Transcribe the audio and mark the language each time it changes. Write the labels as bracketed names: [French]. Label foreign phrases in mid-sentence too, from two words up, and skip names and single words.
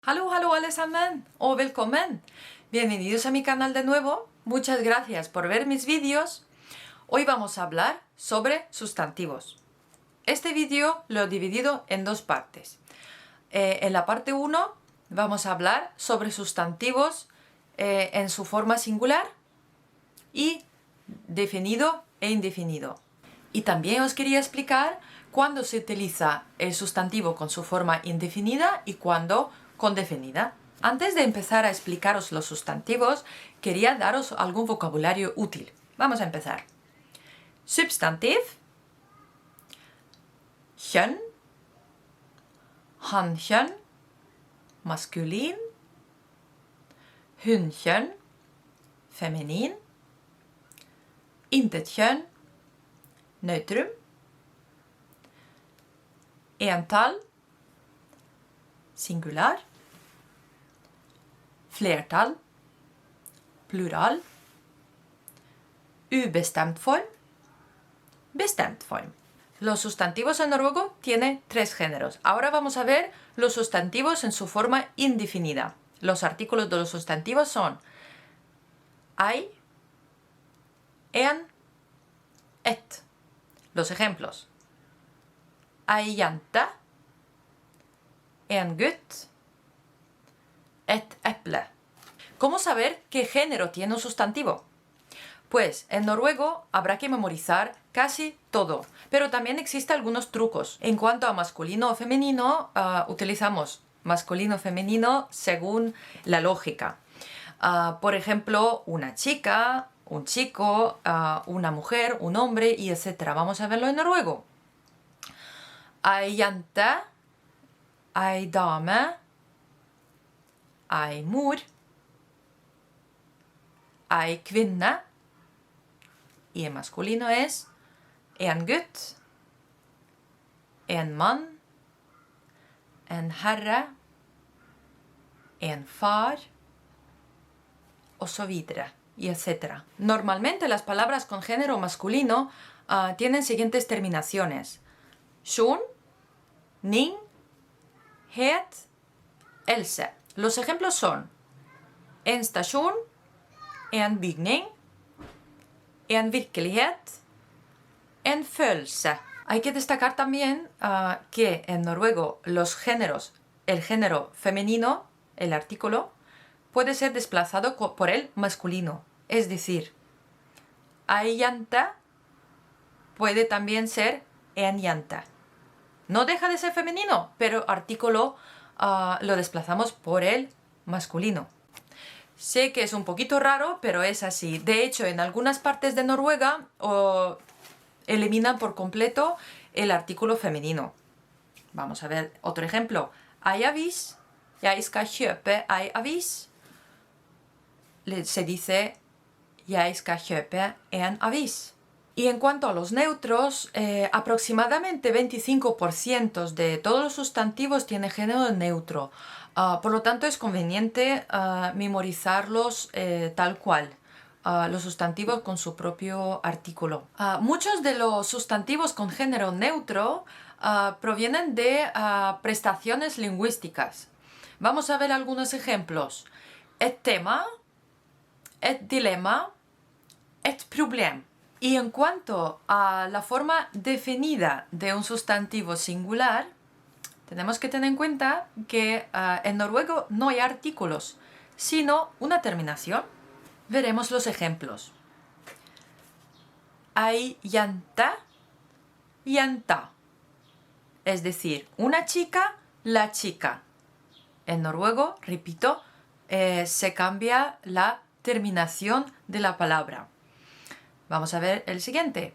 [Norwegian] Hallå allesammans och välkommen! [Spanish] Bienvenidos a mi canal de nuevo. Muchas gracias por ver mis vídeos. Hoy vamos a hablar sobre sustantivos. Este vídeo lo he dividido en dos partes. En la parte 1 vamos a hablar sobre sustantivos en su forma singular y definido e indefinido. Y también os quería explicar cuándo se utiliza el sustantivo con su forma indefinida y cuándo con definida. Antes de empezar a explicaros los sustantivos, quería daros algún vocabulario útil. Vamos a empezar. [Norwegian] Substantiv, kjønn, hannkjønn, maskulin, hunnkjønn, feminin, intetkjønn, neutrum, entall, singular, flertall, plural, ubestemt form, bestemt form. [Spanish] Los sustantivos en noruego tienen 3 géneros. Ahora vamos a ver los sustantivos en su forma indefinida. Los artículos de los sustantivos son [Norwegian] ei, en, et. [Spanish] Los ejemplos: [Norwegian] ei jente, en gutt, et eple. [Spanish] ¿Cómo saber qué género tiene un sustantivo? Pues en noruego habrá que memorizar casi todo, pero también existen algunos trucos. En cuanto a masculino o femenino, utilizamos masculino o femenino según la lógica. Por ejemplo, una chica, un chico, una mujer, un hombre, y etc. Vamos a verlo en noruego. [Norwegian] Ei jente, ei dame, ei mor, ei kvinne, [Spanish] y en masculino es [Norwegian] en gutt, en mann, en herre, en far, och så vidare, [Spanish] y etc. Normalmente las palabras con género masculino tienen siguientes terminaciones: [Norwegian] sjon, ning, het, else. [Spanish] Los ejemplos son [Norwegian] en stasjon, en bygning, en virkelighet, en følelse. [Spanish] Hay que destacar también que en noruego los géneros, el género femenino, el artículo, puede ser desplazado por el masculino. Es decir, [Norwegian] ei jente [Spanish] puede también ser [Norwegian] en jente. [Spanish] No deja de ser femenino, pero artículo lo desplazamos por el masculino. Sé que es un poquito raro, pero es así. De hecho, en algunas partes de Noruega eliminan por completo el artículo femenino. Vamos a ver otro ejemplo. [Norwegian] Ei avis, jeg skal kjøpe ei avis. [Spanish] Se dice [Norwegian] jeg skal kjøpe en avis. [Spanish] Y en cuanto a los neutros, aproximadamente 25% de todos los sustantivos tienen género neutro. Por lo tanto, es conveniente memorizarlos tal cual, los sustantivos con su propio artículo. Muchos de los sustantivos con género neutro provienen de prestaciones lingüísticas. Vamos a ver algunos ejemplos. [Norwegian] Et tema, et dilema, et problem. [Spanish] Y en cuanto a la forma definida de un sustantivo singular, tenemos que tener en cuenta que en noruego no hay artículos, sino una terminación. Veremos los ejemplos. [Norwegian] Ei jente, jenta. [Spanish] Es decir, una chica, la chica. En noruego, repito, se cambia la terminación de la palabra. Vamos a ver el siguiente.